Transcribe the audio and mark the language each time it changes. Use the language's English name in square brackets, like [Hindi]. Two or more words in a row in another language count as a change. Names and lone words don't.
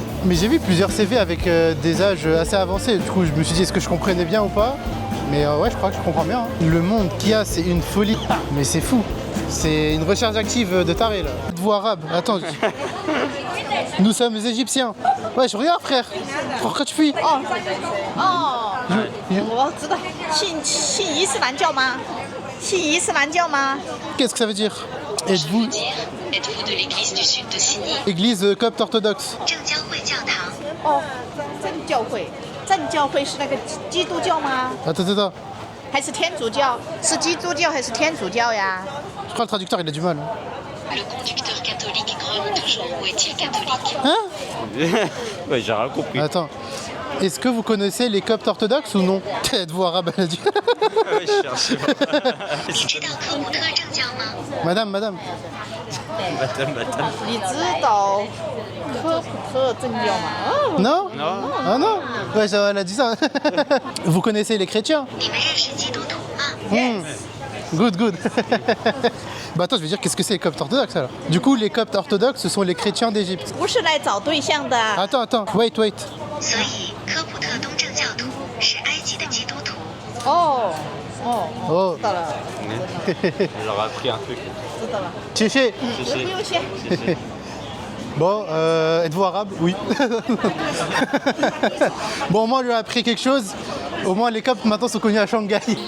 [French] Mais j'ai vu plusieurs CV avec des âges assez avancés. Du coup, je me suis dit, est-ce que je comprenais bien ou pas? Mais ouais, je crois que je comprends bien. Hein. Le monde qu'il y a, c'est une folie. Mais c'est fou. C'est une recherche active de taré là. Vous arabe. Attends. Nous sommes égyptiens. Ouais, je regarde frère. Pourquoi tu fuis? [Chinese] 我知道，信伊斯兰教吗？信伊斯兰教吗？ [French] Qu'est-ce que ça veut dire? Êtes-vous Êtes-vous de l'église du sud de Signy? église copte orthodoxe? [Chinese] 正教会教堂。哦，正教会，正教会是那个基督教吗？ [French] Attends. [Chinese] 还是天主教？是基督教还是天主教呀？ [French] Je crois que le traducteur il a du mal. Le conducteur catholique grogne toujours ou est-il catholique? Hein? Ouais, j'ai rien compris. Attends. Est-ce que vous connaissez les coptes orthodoxes ou non? Êtes-vous arabe? Elle a dit. Ouais, je cherchais. [Chinese] 你知道科普特正教吗？ [French] Madame. [Chinese] 你知道科普特正教吗？哦， [French] Non? Non. Ah non? Ouais, ça, elle a dit ça. Vous connaissez les chrétiens? [Chinese] 你们认识基督徒吗？ [English] Good. [French] Bah attends, je vais dire qu'est-ce que c'est les coptes orthodoxes alors? Du coup, les coptes orthodoxes, ce sont les chrétiens d'Égypte. [Chinese] 不是来找对象的。 [French] Attends, wait. [Chinese] 所以科普特东正教徒是埃及的基督徒。哦， Oh, 知道了， [French] Elle leur a appris un truc. [Chinese] 知道了。 Tchéché. 不用谢。 [French] Bon, êtes-vous arabe? Oui. Bon, au moins, on lui a appris quelque chose. Au moins, les coptes maintenant sont connus à Shanghai.